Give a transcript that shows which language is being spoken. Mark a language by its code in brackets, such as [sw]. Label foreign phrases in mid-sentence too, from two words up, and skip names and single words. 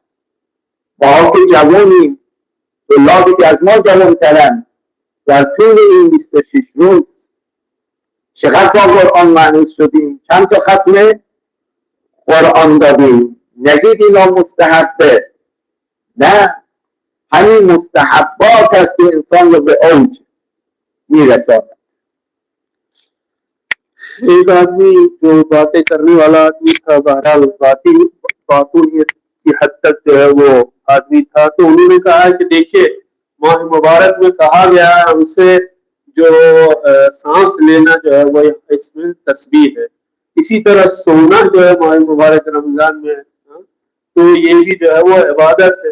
[fa] ما که جوانیم، طلابی که از ما جوانترن، در طول این 26 روز چقدر با قرآن معنوس شدیم، چند تا ختم قرآن دادیم. نگید اینا مستحبه، نه، همین مستحبات است که انسان رو به اوج میرساند. [ur] ایک آدمی جو باتیں کرنے والا آدمی تھا، بہرحال باتوں کی حد تک جو ہے وہ آدمی تھا، تو انہوں نے کہا کہ دیکھیے ماہ مبارک میں کہا گیا ہے ہم سے جو سانس لینا جو ہے وہ اس میں تسبیح ہے، اسی طرح سونا جو ہے ماہ مبارک رمضان میں، تو یہ بھی جو ہے وہ عبادت ہے.